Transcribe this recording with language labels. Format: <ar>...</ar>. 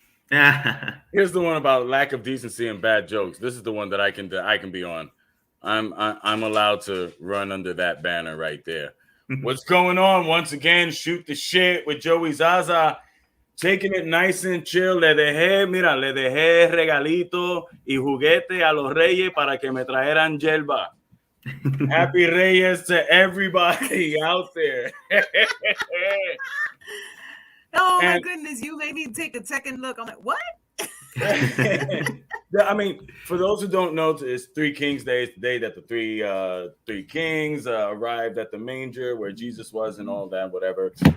<en>Yeah. Here's the one about lack of decency and bad jokes. This is the one that I can be on. I'm allowed to run under that banner right there. What's going on? Once again, shoot the shit with Joey Zaza, taking it nice and chill.</en> <es>Le dejé regalito y juguete a los reyes para que me trajeran yerba.</es> <en>Happy Reyes to everybody out there. Oh my And goodness, you made me take a second look. I'm like, what? I mean, for those who don't know, it's Three Kings Day. It's the day that the three kings arrived at the manger where Jesus was, and all that, whatever.</en>